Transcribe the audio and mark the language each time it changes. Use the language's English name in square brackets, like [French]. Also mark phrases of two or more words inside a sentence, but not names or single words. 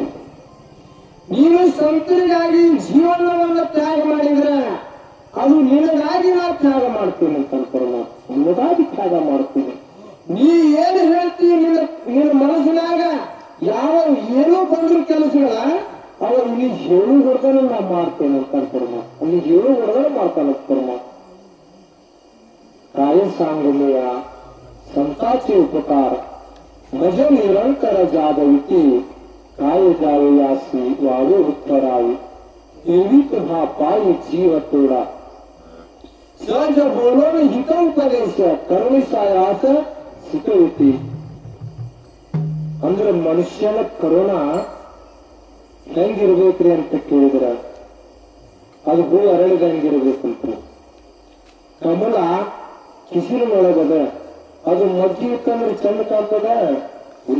[Kannada] ನೀನು ಸಂತರಿಗಾಗಿ ಜೀವನವನ್ನು ತ್ಯಾಗ ಮಾಡಿದ್ರೆ ಅದು ನಿನಗಾಗಿ ನಾ ತ್ಯಾಗ ಮಾಡ್ತೀನಿ ಅಂತ ಪರಮಾತ್ಮ. ನಿನಗಾಗಿ ತ್ಯಾಗ ಮಾಡ್ತೀನಿ. ನೀ ಏನು ಹೇಳ್ತೀವಿ ನಿನ್ನ ಮನಸ್ಸಿನಾಗ ಯಾವ ಏನೋ ಬಂದ್ರು ಕೆಲಸಗಳ ಅವ ಇಲ್ಲಿ ಹೇಳು ಹೊಡೆದ್ರೆ ನಾ ಮಾಡ್ತೇನೆ ಅಂತ ಪರಮಾತ್ಮ. ಅಲ್ಲಿ ಹೇಳು ಹೊಡೆದ್ರೆ ಮಾಡ್ತಾನ ಪರಮಾತ್ಮ. [Marathi] काय सांगूया संताचे उपकार मज निरंतर जागविती काय जावे यासी वावे उत्तरावी देवी तुहा पायी जीव तोडा सहज बोलून हितोपदेश करुणिसायास शिकविती. [Kannada] ಅಂದ್ರೆ ಮನುಷ್ಯನ ಕರುಣ ಹೆಂಗಿರ್ಬೇಕ್ರಿ ಅಂತ ಕೇಳಿದ್ರ ಅದು ಹೂ ಅರಳಿದಂಗಿರ್ಬೇಕಂತ. ಕಮಲ ಕಿಸಿರಿನೊಳಗದ ಅದು ಮಗ್ಗಿ ಇತ್ತಂದ್ರೆ ಚಂದ ಕಾಣ್ತದ ಇಲ್ಲ.